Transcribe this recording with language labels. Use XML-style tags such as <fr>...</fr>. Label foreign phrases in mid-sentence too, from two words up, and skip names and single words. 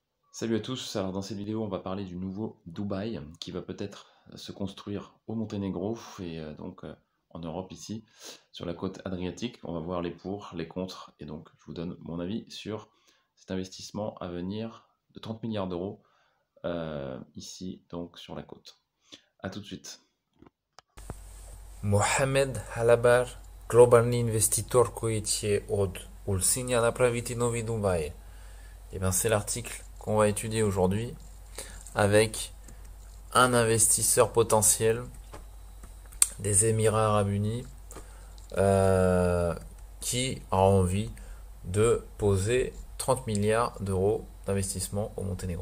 <fr>Salut à tous, alors dans cette vidéo on va parler du nouveau Dubaï qui va peut-être se construire au Monténégro et en Europe ici, sur la côte adriatique. On va voir les pour, les contre et donc je vous donne mon avis sur cet investissement à venir de 30 milliards d'euros ici donc sur la côte. A tout de suite.</fr> <sr>Mohamed Halabar, globalni investitor koji će od Ulcinja napraviti novi Dubaï.</sr> <fr>Et bien c'est l'article qu'on va étudier aujourd'hui avec un investisseur potentiel des Émirats Arabes Unis qui a envie de poser 30 milliards d'euros d'investissement au Monténégro.</fr>